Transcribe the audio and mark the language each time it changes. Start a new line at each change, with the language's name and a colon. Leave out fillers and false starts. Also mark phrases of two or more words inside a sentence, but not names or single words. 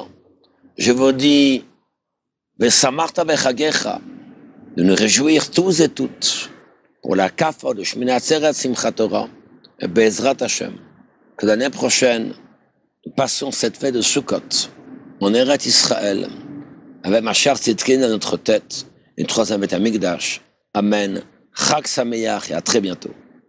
French: Je vous dis,
Hebrew: ושמחת בחגך,
French: de nous réjouir tous et toutes pour la kafa de Shmini Atzeret Simchat Torah et
Hebrew: בעזרת השם,
French: que l'année prochaine, nous passions cette fête de Sukkot en
Hebrew: ארץ ישראל
French: avec
Hebrew: משיח צדקנו
French: à notre tête et le troisième
Hebrew: בית המקדש.
French: Amen.
Hebrew: חג שמח
French: et à très bientôt.